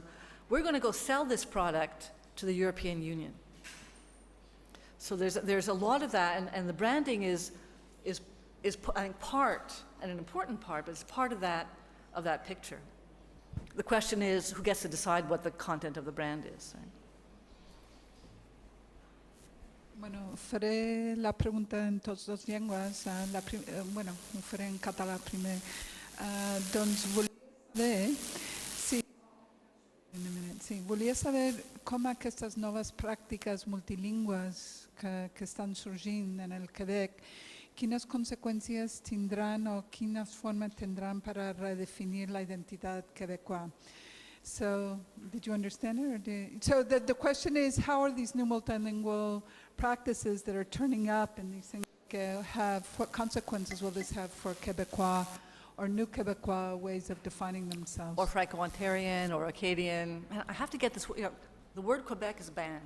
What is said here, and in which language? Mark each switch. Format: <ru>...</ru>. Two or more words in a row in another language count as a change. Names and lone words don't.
<en>We're going to go sell this product to the European Union. So there's a lot of that, and the branding is I think part, and an important part, but it's part of that picture. The question is, who gets to decide what the content of the brand is? Right?</en> <ca>Bueno, faré la pregunta en totes dues llengües. Ho faré en català primer. Doncs volia saber com aquestes noves pràctiques multilingües que estan sorgint en el Quebec, quines conseqüències tindran o quina forma tindran per a redefinir la identitat quebecoa.</ca> <en>So, did you understand it? So the question is, how are these new multilingual practices that are turning up and these things what consequences will this have for Quebecois or new Quebecois ways of defining themselves? Or Franco-Ontarian or Acadian. I have to get this, the word Quebec is banned.</en>